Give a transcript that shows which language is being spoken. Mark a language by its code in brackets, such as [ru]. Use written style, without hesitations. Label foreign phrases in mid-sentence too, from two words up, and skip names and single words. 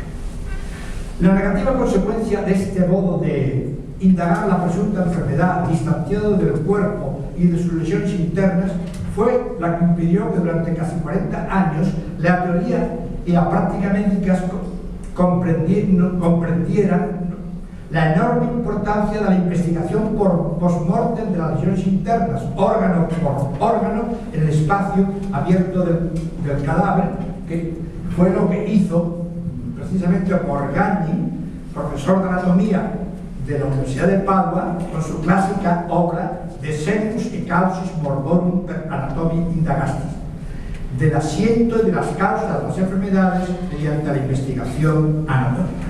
[es] La negativa consecuencia de este modo de indagar la presunta enfermedad distanciado del cuerpo y de sus lesiones internas fue la que impidió que durante casi 40 años la teoría y la práctica médicas comprendieran la enorme importancia de la investigación por post-mortem de las lesiones internas, órgano por órgano, en el espacio abierto del cadáver, que fue lo que hizo precisamente Morgagni, profesor de anatomía de la Universidad de Padua, con su clásica obra De Senus e Causis Morborum per Anatomia Indagastis, del asiento y de las causas de las enfermedades mediante la investigación anatómica.